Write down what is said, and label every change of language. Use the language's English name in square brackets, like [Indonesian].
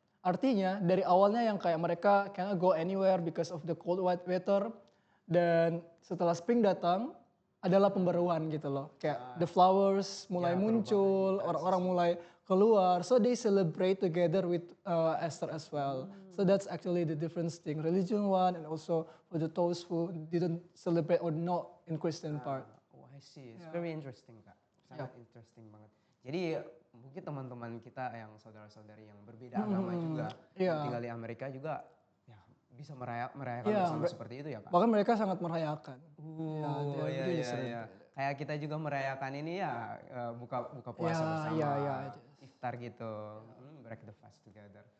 [Indonesian] Artinya dari awalnya yang kayak mereka [English] cannot go anywhere because of the cold weather, [Indonesian] dan setelah spring datang adalah pembaruan gitu loh. Kayak [English] the flowers [Indonesian] mulai muncul, orang-orang mulai keluar. [English] So they celebrate together with Esther as well. So that's actually the difference thing. Religion one and also for those who didn't celebrate or not in Christian part. Oh, I see. It's very interesting, Kak. [Indonesian] Sangat interesting banget. Jadi mungkin teman-teman kita yang saudara-saudari yang berbeda agama juga yang tinggal di Amerika juga ya bisa merayakan bersama seperti itu ya, Kak. Bahkan mereka sangat merayakan. Iya. Kayak kita juga merayakan ini ya buka puasa bersama, iftar gitu, [English] break the fast together.